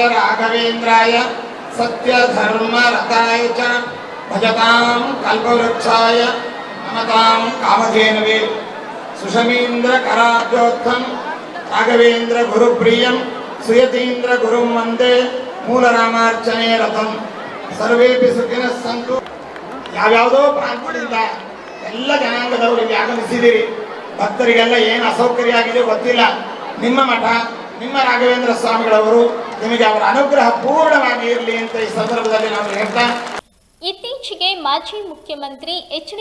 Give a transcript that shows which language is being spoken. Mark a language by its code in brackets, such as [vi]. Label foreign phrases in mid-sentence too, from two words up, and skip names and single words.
[sa] राघवेन्द्राय सत्यधर्मरताय च भजतां कल्पवृक्षाय नमतां कामधेनवे सुषमीन्द्रकराब्जोत्थं राघवेन्द्रगुरुप्रियं सुयतीन्द्रगुरुं वन्दे मूलरामार्चने रतं सर्वेपि सुखिनः सन्तु. [kn] ಯಾವ್ಯಾವುದೋ ಪ್ರಾಂತ್ಯದಿಂದ ಎಲ್ಲ ಜನಾಂಗದವರು ಇಲ್ಲಿ ಆಗಮಿಸಿದಿರಿ. ಭಕ್ತರಿಗೆಲ್ಲ ಏನು ಅಸೌಕರ್ಯ ಆಗಿದೆ ಗೊತ್ತಿಲ್ಲ. ನಿಮ್ಮ ಮಠ, ನಿಮ್ಮ ರಾಘವೇಂದ್ರ ಸ್ವಾಮಿಗಳವರು ನಿಮಗೆ ಅವರ ಅನುಗ್ರಹ ಪೂರ್ಣವಾಗಿ ಇರಲಿ ಅಂತ ಈ ಸಂದರ್ಭದಲ್ಲಿ ನಾವು ಹೇಳ್ತಾ, ಇತ್ತೀಚೆಗೆ ಮಾಜಿ ಮುಖ್ಯಮಂತ್ರಿ ಎಚ್.ಡಿ.